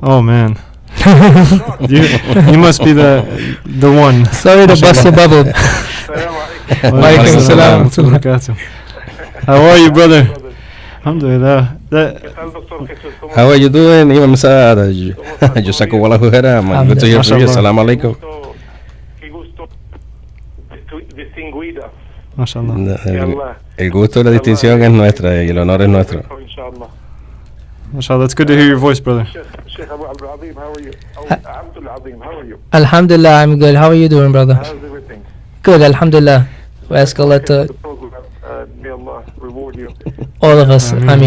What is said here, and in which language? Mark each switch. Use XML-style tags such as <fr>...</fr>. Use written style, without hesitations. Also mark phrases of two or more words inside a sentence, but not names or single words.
<en>Oh man, you must be the one. Sorry to bust your bubble.</en> <ar>السلام عليكم.</ar> <en>How are you, brother? Alhamdulillah. How are you doing, Imam Saad?</en> <ar>جزاك الله ولا خيرا, man.</ar> <en>Good to hear from you.</en> <ar>السلام عليكم.</ar> <en>MashaAllah.</en> <es>El gusto y la distinción es nuestra y el honor es nuestro.</es> <en>MashaAllah, it's good to hear your voice, brother. Sheikh Abdul Azeem, how are you? Abdul Azeem, how are you? Alhamdulillah, I'm good. How are you doing, brother? How's everything? Good, alhamdulillah. We ask Allah to... May Allah reward you. All of us. Ameen.</en>